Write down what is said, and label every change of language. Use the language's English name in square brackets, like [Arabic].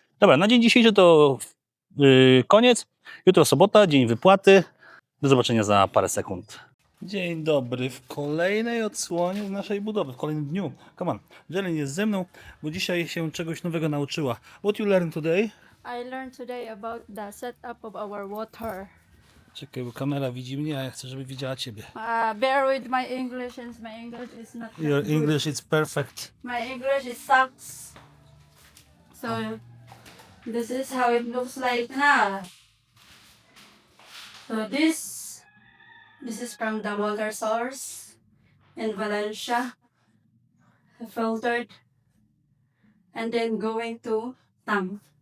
[Polish] Dobra, na dzień dzisiejszy to koniec. Jutro sobota, dzień wypłaty. Do zobaczenia za parę sekund. Dzień dobry w kolejnej odsłonie naszej budowy, w kolejnym dniu. [English] Come on, [Polish] Jelen jest ze mną, bo dzisiaj się czegoś nowego nauczyła. [English] What you learned today? I learned today about the setup of our water. [Polish] Czekaj, bo kamera widzi mnie, a ja chcę, żeby widziała ciebie. [English] Bear with my English, since my English is not that Your good. English is perfect. My English is sucks. So this is how it looks like now. So this is from the water source in Valencia, filtered, and then going to tank.